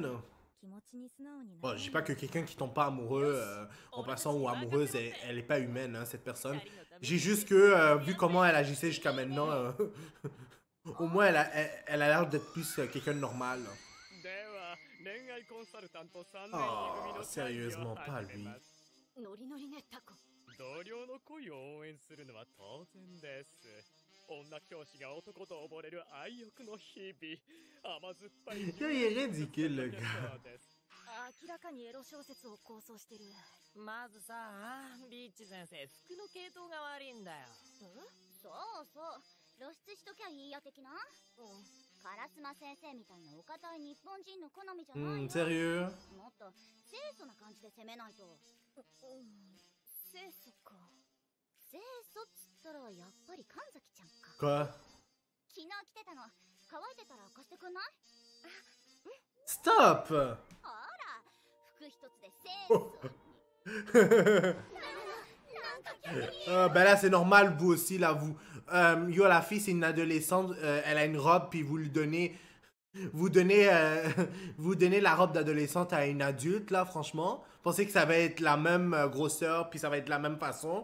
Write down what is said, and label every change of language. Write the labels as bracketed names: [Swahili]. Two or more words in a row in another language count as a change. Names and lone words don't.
[French] Bon, je dis pas que quelqu'un qui tombe pas amoureux en passant ou amoureuse, elle est pas humaine, hein, cette personne. J'ai juste que, vu comment elle agissait jusqu'à maintenant, au moins elle a l'air d'être plus quelqu'un de normal. Oh, sérieusement, pas lui. [Japanese] ノリノリねタコ。同僚の恋を応援するのは当然です。女教師が男と溺れる愛欲の日々。甘酸っぱい。 [French] Il est ridicule, le gars. [Japanese] 明らかにエロ小説を構想してる。まずさ、ビーチ先生、服の系統が悪いんだよ。そうそう。露出しときゃいいや的な。烏丸先生みたいなお堅い日本人の好みじゃないよ。 [French] Sérieux? [Japanese] もっと清楚な感じで攻めないと。清楚か。清楚っつったらやっぱり神崎ちゃんか。 [French] Quoi? [Japanese] 昨日来てたの。乾いてたら貸してくんない？ [French] Stop! [Japanese] ほら、服一つで清楚。 [French] Ben là, c'est normal, vous aussi, là, vous. Yo, la fille, c'est une adolescente, elle a une robe, puis vous lui donnez. Vous donnez, vous donnez la robe d'adolescente à une adulte, là, franchement. Pensez que ça va être la même grosseur, puis ça va être la même façon.